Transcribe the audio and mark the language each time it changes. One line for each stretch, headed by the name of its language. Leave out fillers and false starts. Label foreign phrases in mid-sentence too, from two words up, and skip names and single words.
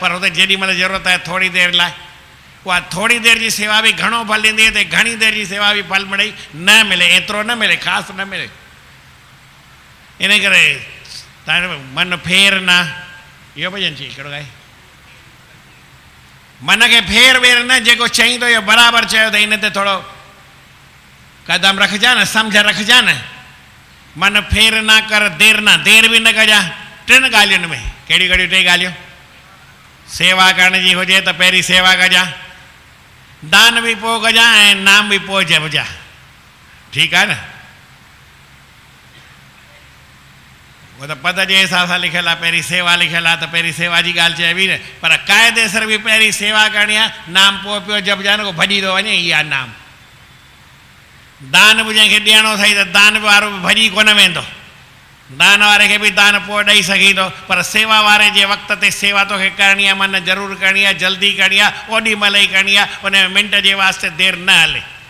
Sindhi: पर हुते जेॾी महिल ज़रूरत आहे थोरी देरि लाइ, उहा थोरी देरि जी सेवा बि घणो फल ॾींदी, त घणी देरि जी सेवा बि फल मिले न मिले, एतिरो न मिले, ख़ासि न मिले। इन करे तव्हांजो मन फेर न, इहो भॼन चई कहिड़ो ॻाए, मन खे फेर वेर न, जेको चईं थो इहो बराबरि चयो, त इन ते थोरो कदम रखजा न, सम्झ रखजा न। मन फेर न कर, देरि बि न कजां। 3 ॻाल्हियुनि में, कहिड़ियूं कहिड़ियूं 3 ॻाल्हियूं? सेवा करण जी हुजे त पहिरीं सेवा कजां, दान बि पोइ कजां, ऐं नाम बि पोइ जपजां। ठीकु आहे न? वो तो पद जे हिसाब सां लिखियलु आहे, पहिरीं सेवा लिखियलु आहे त पहिरीं सेवा जी ॻाल्हि चइबी न, पर क़ाइदेसर बि पहिरीं सेवा करणी आहे, नाम पोइ पियो जपजाए न को भॼी थो वञे, इहा नाम। दान बि जंहिंखे ॾियणो अथई त दान वारो बि भॼी कोन वेंदो, दान वारे खे बि दान पोइ ॾेई सघी थो, पर सेवा वारे जे वक़्त ते सेवा तोखे करणी आहे, मन ज़रूरु करणी आहे, जल्दी करणी आहे, ओॾी महिल ई करणी आहे, उन में मिंट जे वास्ते देरि न हले।